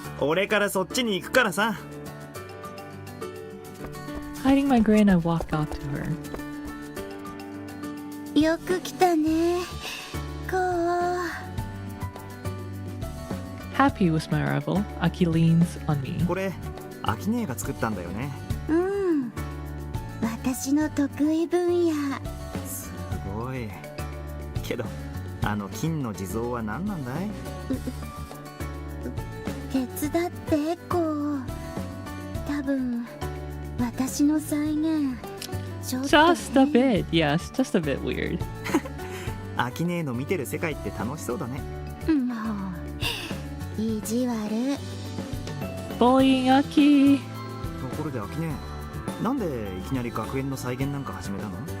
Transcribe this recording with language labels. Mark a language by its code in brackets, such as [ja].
[ja] 俺からそっちに行くからさ。 [en] Hiding my grin, I walk out to her. [ja] よく来たね。こう。 [en] Happy with my arrival, Aki leans on me. [ja] これ、アキネが作ったんだよね。うん。私の得意分野。すごい。けど、あの金の地蔵は何なんだい？手伝ってこう。多分私の再現。 [en] Just a bit, yes, just a bit weird. [ja] アキネの見てる世界って楽しそうだね。もう意地悪。 [en] Bullying Aki. [ja] ところでアキネ、なんでいきなり学園の再現なんか始めたの？